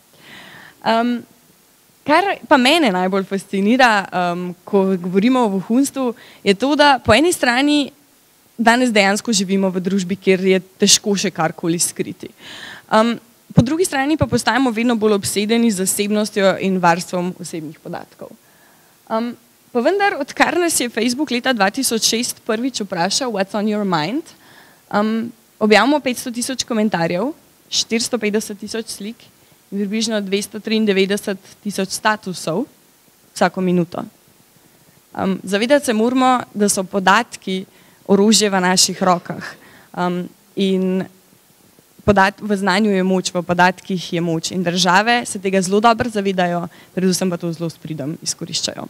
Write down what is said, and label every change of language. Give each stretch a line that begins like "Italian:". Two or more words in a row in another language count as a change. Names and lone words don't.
Slovenian: Kar pa mene najbolj fascinira, ko govorimo o vohunstvu, je to, da po eni strani danes dejansko živimo v družbi, kjer je težko še karkoli skriti. Po drugi strani pa postajamo vedno bolj obsedeni z zasebnostjo in varstvom osebnih podatkov. Pa vendar, odkar nas je Facebook leta 2006 prvič vprašal
English: What's on your mind,
Slovenian: objavimo 500.000 komentarjev, 450.000 slik in približno 293.000 statusov vsako minuto. Zavedati se moramo, da so podatki orožje v naših rokah in v znanju je moč, v podatkih je moč in države se tega zelo dobro zavedajo, predvsem pa to zelo s pridom izkoriščajo.